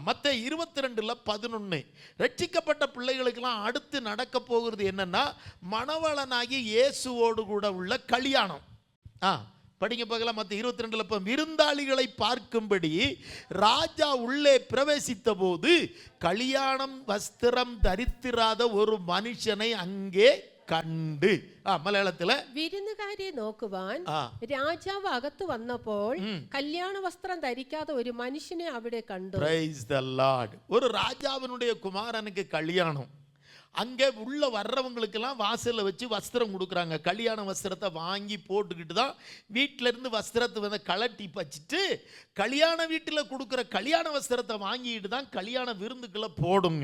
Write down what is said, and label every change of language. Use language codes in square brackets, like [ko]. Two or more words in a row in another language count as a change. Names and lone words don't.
[ta] மற்ற 22:11 ரட்சிக்கப்பட்ட பிள்ளைகளுக்கெல்லாம் அடுத்து நடக்க போகிறது என்னன்னா, மணவாளனாகி இயேசுவோடு கூட உள்ள கல்யாணம். படிங்க பார்க்கலாம். மற்ற 22 விருந்தாளிகளை பார்க்கும்படி ராஜா உள்ளே பிரவேசித்த போது கல்யாணம் வஸ்திரம் தரித்திராத ஒரு மனுஷனை அங்கே കണ്ട്. [ml] മലയാളത്തില് വിരുന്നുകാരെ നോക്കുവാൻ രാജാവ് അകത്ത് വന്നപ്പോൾ കല്യാണ വസ്ത്രം ധരിക്കാതെ ഒരു മനുഷ്യനെ അവിടെ കണ്ടു. [en] Praise the Lord. [ta] ஒரு ராஜாவினுடைய குமாரனுக்கு கல்யாணம். அங்கே உள்ள வர்றவங்களுக்கெல்லாம் வாசல்ல வச்சு வஸ்திரம் கொடுக்குறாங்க. கல்யாண வஸ்திரத்தை வாங்கி போட்டுக்கிட்டு தான் வீட்டில இருந்து வஸ்திரத்தை கலட்டி வச்சுட்டு, கல்யாண வீட்டில் கொடுக்குற கல்யாண வஸ்திரத்தை வாங்கிட்டு தான் கல்யாண விருந்துக்குள்ள போடுங்க.